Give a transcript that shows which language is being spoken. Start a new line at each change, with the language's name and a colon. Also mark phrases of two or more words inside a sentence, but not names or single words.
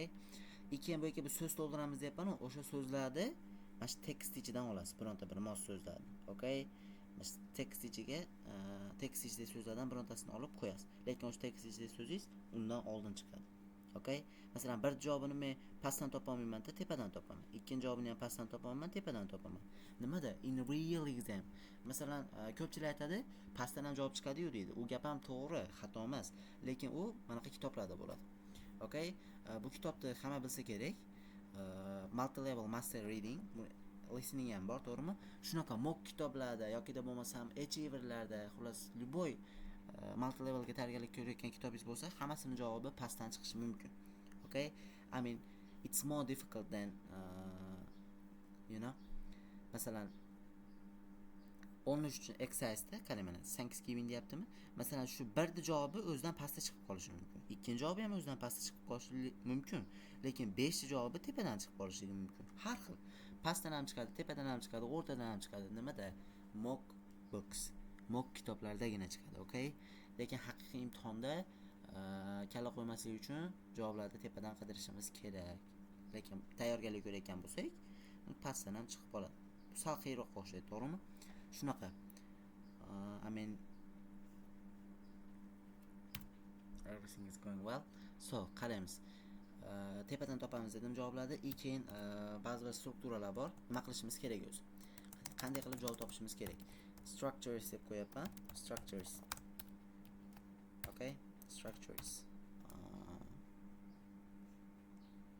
Uzbek: Keyin bu yerga bir so'z to'ldiramiz deyapman, o'sha so'zlarni mana shu tekst ichidan olasiz, bironta bir mos so'zlarni. Okay? Tekst ichidagi so'zlardan birontasini olib qo'yasiz. Lekin o'sha tekst ichidagi so'zingiz undan oldin chiqadi. Okay? Masalan, bir javobini men pastdan topa olmayman-da, tepadan topaman. Ikkinchi javobini ham pastdan topaman, tepadan topaman. Nimada?
English: In real exam.
Uzbek: Masalan, ko'pchilik aytadi, pastdan ham javob chiqadi-yu deydi. U gap ham to'g'ri, xato emas. Lekin u mana shu kitoblarda bo'ladi. Okay? Bu kitobni hamma bilsa kerak.
English: Multi level master reading listening
Uzbek: ham bor, to'g'rimi? Shunaqa mock kitoblarda yoki da bo'lmasam achieverlarda, xullas, любой
English: multi levelga
Uzbek: tayyorgarlik ko'rayotgan kitobingiz bo'lsa, hammasini javobi pastdan chiqishi mumkin.
English: Okay? I mean, it's more difficult than
Uzbek: masalan 13 exercise'da qarang, mana Thanksgiving deyaptimi? Masalan, shu birni javobi o'zidan pastga chiqib qolishi mumkin. Ikkinchi javobi ham o'zidan pastga chiqib qolishi mumkin. Lekin 5chi javobi tepadan chiqib qolishi mumkin. Har xil. Pastdan ham chiqadi, tepadan ham chiqadi, o'rtadan ham chiqadi. Nimada?
English: Mock books.
Uzbek: Mock kitoblardagina chiqadi, okay? Lekin haqiqiy imtihonda kalla qo'ymaslik uchun javoblarni tepadan qidirishimiz kerak. Lekin tayyorgarlik ko'rayotgan bo'lsak, pastdan ham chiqib qoladi. Bu sal qiyinroq o'xshaydi, to'g'rimi? Shunaqa.
English: I mean, everything is going well. So,
Uzbek: qaraymiz. Tepadan topamiz dedim javoblarni. Keyin ba'zi bir strukturalar bor. Nima qilishimiz kerak o'zi? Qanday qilib javob topishimiz kerak? Structures deb qo'yapman.
English: Structures. Okay? Structures.